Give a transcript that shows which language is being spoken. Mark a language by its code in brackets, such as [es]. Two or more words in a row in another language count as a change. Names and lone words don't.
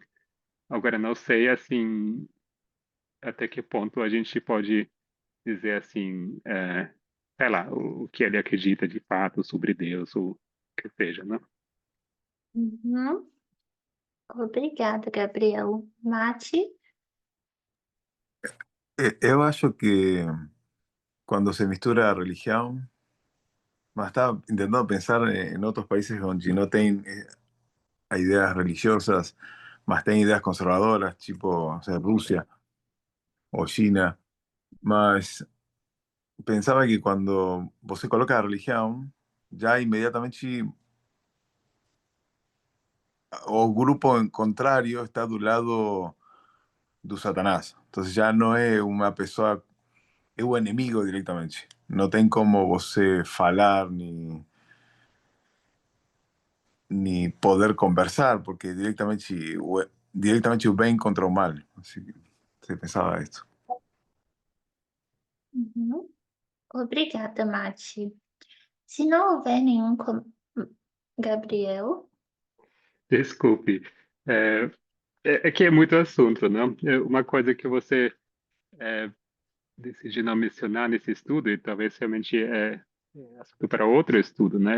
[pt] Agora, não sei, assim, até que ponto a gente pode dizer, assim, sei lá, o que ele acredita de fato sobre Deus, ou o que seja, né? Uhum. Obrigada, Gabriel. Mati? Eu acho que [es] cuando se mistura religión, estaba intentando pensar en otros países donde no tienen ideas religiosas, más tienen ideas conservadoras, tipo, o sea, Rusia o China. Mas pensaba que cuando vos se coloca a religión, ya inmediatamente o grupo en contrario está [pt] do lado do Satanás. [es] Entonces ya no es una pessoa, es un enemigo directamente. [pt] No tem como você falar [es] ni poder conversar, [pt] porque directamente o bem contra o mal. [es] Así que se pensaba esto. [pt] Uhum. Obrigada, Mati. Se não houver nenhum Gabriel? Desculpe. É que é muito assunto, né? Uma coisa que você decidiu não mencionar nesse estudo, e talvez realmente é assunto para outro estudo, né?